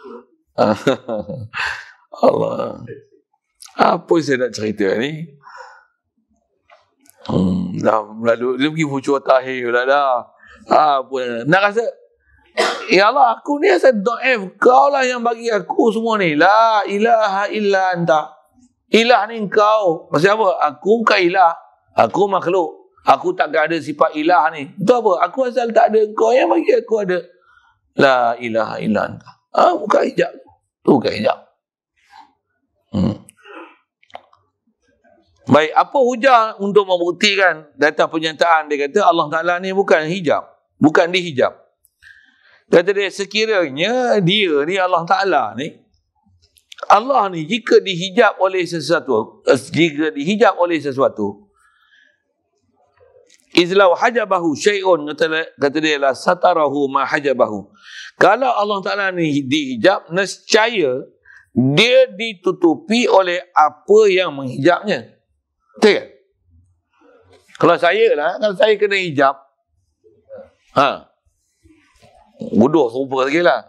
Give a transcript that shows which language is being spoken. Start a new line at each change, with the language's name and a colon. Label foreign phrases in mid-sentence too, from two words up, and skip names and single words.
Malay: Allah. Apa saya nak cerita ni? Dah lalu dia pergi fucur tahir pula dah. Apa nak rasa, ya Allah, aku ni asal dhaif, kau lah yang bagi aku semua ni.
Arabic: لا إله إلا أنت.
Malay: Ilah ni engkau. Maksud apa? Aku bukan ilah, aku makhluk. Aku takkan ada sifat ilah ni. Itu apa? Aku asal tak ada, engkau yang bagi aku ada.
Arabic: لا إله إلا أنت.
Malay: Buka hijab. Tu buka hijab. Baik, apa hujah untuk membuktikan data pernyataan dia kata Allah Ta'ala ni bukan hijab, bukan dihijab. Kata dia, sekiranya dia ni Allah Ta'ala ni, Allah ni jika dihijab oleh sesuatu,
Arabic: إذ لو حجبه شيء,
Malay: kata dia
Arabic: لستره ما حجبه.
Malay: Kalau Allah Ta'ala ni dihijab, nescaya dia ditutupi oleh apa yang menghijabnya. Betul kan? Kalau saya kena hijab, bodoh serupa lagi lah.